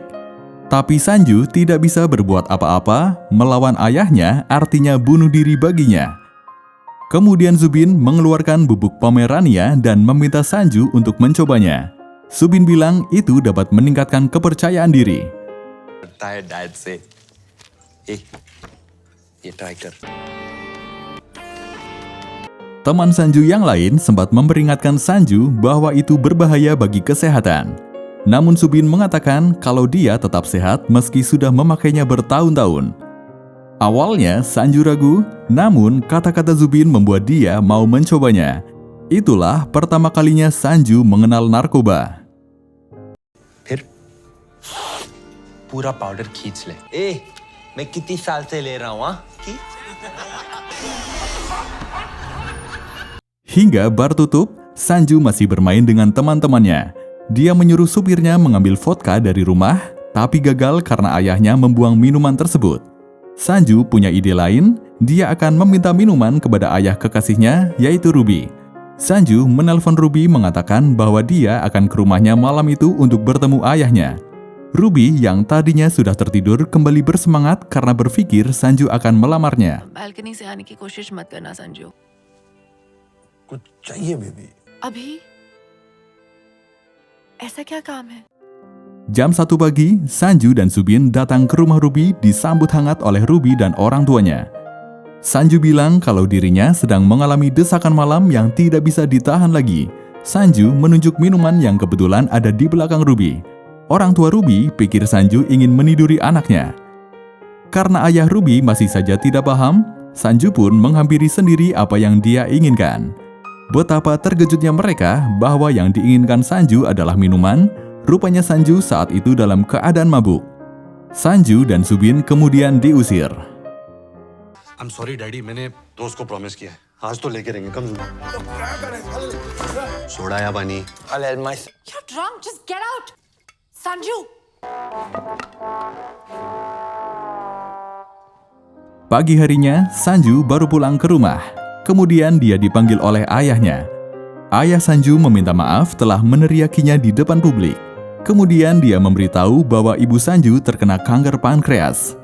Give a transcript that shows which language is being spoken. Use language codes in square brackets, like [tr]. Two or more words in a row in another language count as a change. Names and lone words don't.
[id] Tapi Sanju tidak bisa berbuat apa-apa, melawan ayahnya artinya bunuh diri baginya. Kemudian Zubin mengeluarkan bubuk Pomerania dan meminta Sanju untuk mencobanya. Zubin bilang itu dapat meningkatkan kepercayaan diri. [hi] डैड से ये ट्राई कर. [id] Teman Sanju yang lain sempat memperingatkan Sanju bahwa itu berbahaya bagi kesehatan. Namun Zubin mengatakan kalau dia tetap sehat meski sudah memakainya bertahun-tahun. Awalnya Sanju ragu, namun kata-kata Zubin membuat dia mau mencobanya. Itulah pertama kalinya Sanju mengenal narkoba. [hi] फिर पूरा पाउडर खींच ले. मैं कितनी साल से ले रहा हूँ. [id] Hingga bar tutup, Sanju masih bermain dengan teman-temannya. Dia menyuruh supirnya mengambil vodka dari rumah, tapi gagal karena ayahnya membuang minuman tersebut. Sanju punya ide lain, dia akan meminta minuman kepada ayah kekasihnya, yaitu Ruby. Sanju menelpon Ruby mengatakan bahwa dia akan ke rumahnya malam itu untuk bertemu ayahnya. Ruby yang tadinya sudah tertidur kembali bersemangat karena berpikir Sanju akan melamarnya. [hi] बालकनी से आने की कोशिश मत करना संजू. कुछ चाहिए बेबी. अभी ऐसा क्या काम है? [id] Jam 1 pagi, Sanju dan Zubin datang ke rumah Ruby disambut hangat oleh Ruby dan orang tuanya. Sanju bilang kalau dirinya sedang mengalami desakan malam yang tidak bisa ditahan lagi. Sanju menunjuk minuman yang kebetulan ada di belakang Ruby. Orang tua Ruby pikir Sanju ingin meniduri anaknya. Karena ayah Ruby masih saja tidak paham, Sanju pun menghampiri sendiri apa yang dia inginkan. Betapa terkejutnya mereka bahwa yang diinginkan Sanju adalah minuman. Rupanya Sanju saat itu dalam keadaan mabuk. Sanju dan Zubin kemudian diusir. [en] I'm sorry [hi] डैडी, मैंने दोस्त को प्रॉमिस किया है. आज तो लेके रहेंगे. कम सोडा या पानी. [en] I'll help myself. You're drunk. Just get out, Sanju. [id] Pagi harinya, Sanju baru pulang ke rumah. Kemudian dia dipanggil oleh ayahnya. Ayah Sanju meminta maaf telah meneriakinya di depan publik. Kemudian dia memberitahu bahwa ibu Sanju terkena kanker pankreas.